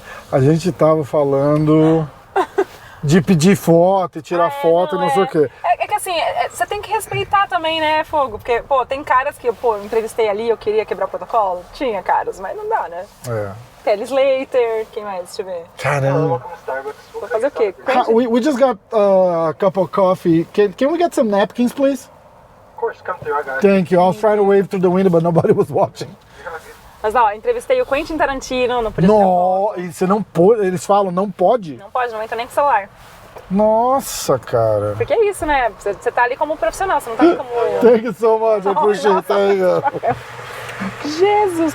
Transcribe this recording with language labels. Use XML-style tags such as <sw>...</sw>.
<pt>A gente tava falando de pedir foto e tirar foto e não sei o quê. É que assim, você tem que respeitar também, né, Fogo? Porque, pô, tem caras que, eu entrevistei ali, eu queria quebrar o protocolo. Tinha caras, mas não dá, né? É. Kelly Slater, quem mais? Deixa eu ver. Caramba. Vou fazer o quê?</pt> <en>We just got a cup of coffee. Can we get some napkins, please? Of course, come through. I got it. Thank you. I was trying to wave through the window, but nobody was watching.</en> <pt>Mas ó, entrevistei o Quentin Tarantino, não podia tirar foto. No, e você não pode. Eles falam, não pode? Não pode, não entra nem com o celular. Nossa, cara. Porque é isso, né? Você tá ali como profissional, você não tá ali como...</pt> <en>Thank you so much. I appreciate it. Thank you. Jesus!</en>